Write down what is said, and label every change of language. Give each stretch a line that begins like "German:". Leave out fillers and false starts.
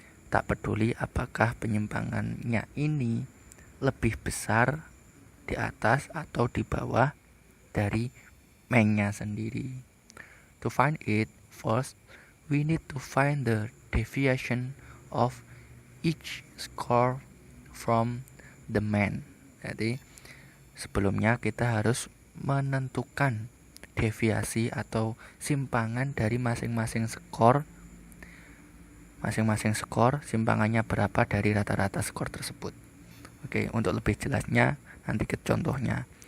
Indonesian: Tak peduli apakah penyimpangannya ini lebih besar di atas atau di bawah dari mean-nya sendiri.
English: To find it, first we need to find the deviation of each score from the mean.
Indonesian: Jadi sebelumnya kita harus menentukan deviasi atau simpangan dari masing-masing skor masing-masing skor simpangannya berapa dari rata-rata skor tersebut. Oke, untuk lebih jelasnya nanti ke contohnya.